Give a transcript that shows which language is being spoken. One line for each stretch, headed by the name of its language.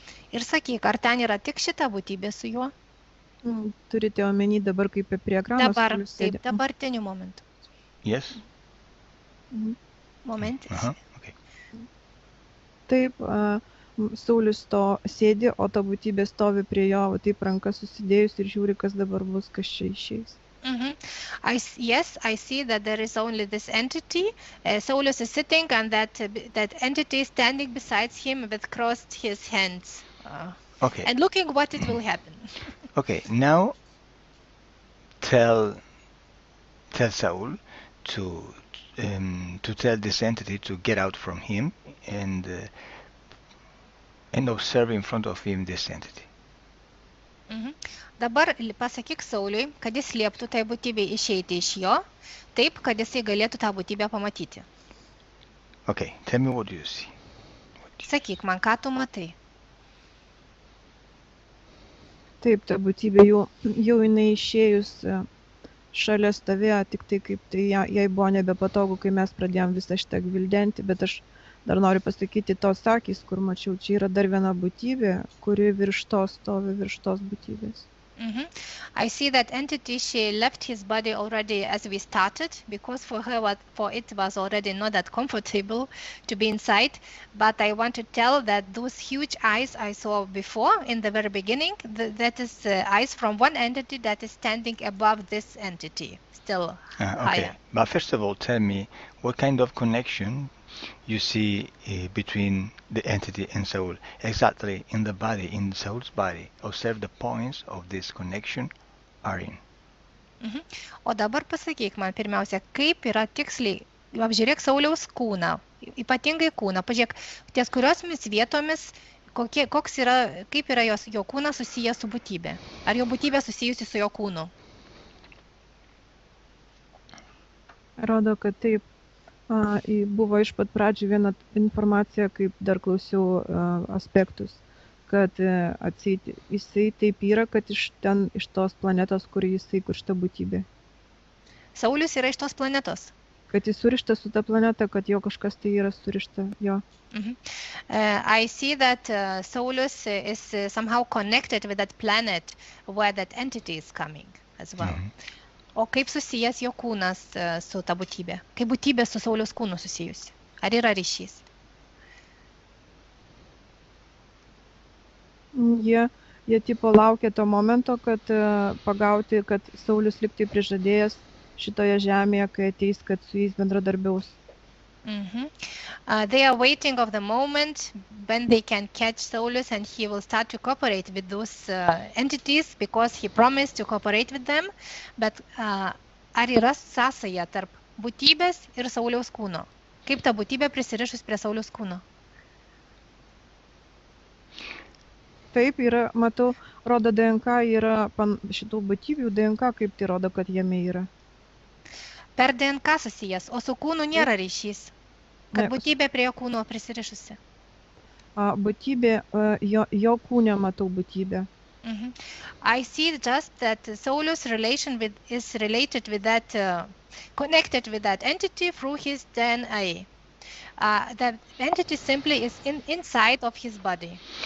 Lithuanian: ir sakyk, ar ten yra tik šita būtybė su juo? Turite omeny dabar kaip prie ekrano Dabar, Saulius taip, sėdi? dabartiniu momentu.
English: Yes?
Lithuanian: Momentis.
English: Okay.
Lithuanian: Taip, Saulius to sėdi, o ta būtybė stovi prie jo, taip rankas susidėjus ir žiūri, kas dabar bus, kas čia išeis.
English: Yes, I see that there is only this entity. Saulus is sitting and that entity is standing beside him with crossed his hands. Okay. And looking what it will happen. Okay, now tell Saul to tell this entity to get out from him and observe in front of him this entity.
Lithuanian: Dabar pasakyk Sauliui, kad jis lieptų tai būtybei išeiti iš jo, taip, kad jisai galėtų tą būtybę pamatyti.
English: Okay, tell me what you see.
Lithuanian: Sakyk man, ką tu matai? Taip, ta būtybė jau jinai išėjus šalia stovėjo, tik tai kaip tai jai buvo nebepatogu, kai mes pradėjom visą šitą gvildenti, bet aš dar noriu pasakyti tos akys, kur mačiau, čia yra dar viena būtybė, kuri virš tos stovi, virš tos būtybės.
English: I see that entity, she left his body already as we started, because for it was already not that comfortable to be inside. But I want to tell that those huge eyes I saw before in the very beginning, that is eyes from one entity that is standing above this entity, still higher. Okay, but first of all, tell me what kind of connection you see between the entity and Saul, exactly in the body, in Saul's body. Observe the points of this connection are in.
Lithuanian: O dabar pasakyk man pirmiausia, kaip yra tiksliai, apžiūrėk Sauliaus kūną, ypatingai kūną, pažiūrėk, ties kuriomis vietomis, kaip yra jo kūnas susijęs su būtybė. Ar jo būtybė susijusi su jo kūnu? Rodo, kad taip. Buvo iš pat pradžių viena informacija, kaip dar klausiau aspektus, kad jisai taip yra, kad iš tos planetos, kur šita būtybė. Saulius yra iš tos planetos? Kad jis surištas su ta planeta, kad jo kažkas tai yra surišta, jo.
English: I see that Saulus is somehow connected with that planet where that entity is coming as well.
Lithuanian: O kaip susijęs jo kūnas su ta būtybė? Kaip būtybė su Sauliaus kūnu susijusi? Ar yra ryšys? Jie tipo laukia to momento, kad pagauti, kad Saulius liktai prižadėjęs šitoje žemėje, kai ateis, kad su jais bendradarbiaus.
English: They are waiting of the moment when they can catch Saulus and he will start to cooperate with those entities because he promised to cooperate with them.
Lithuanian: Bet ar yra sąsaja tarp būtybės ir Sauliaus kūno? Kaip ta būtybė prisirišus prie Sauliaus kūno? Taip, yra, matau, rodo DNK, yra šitų būtybių DNK, kaip tai rodo, kad jame yra. Per DNK susijęs, o su kūnu nėra ryšys, kad būtybė prie jo kūno prisirišusi. Būtybė, jo kūne matau būtybę.
English: I see just that Saulus relation is related with that, connected with that entity through his DNA. That entity simply is inside of his body.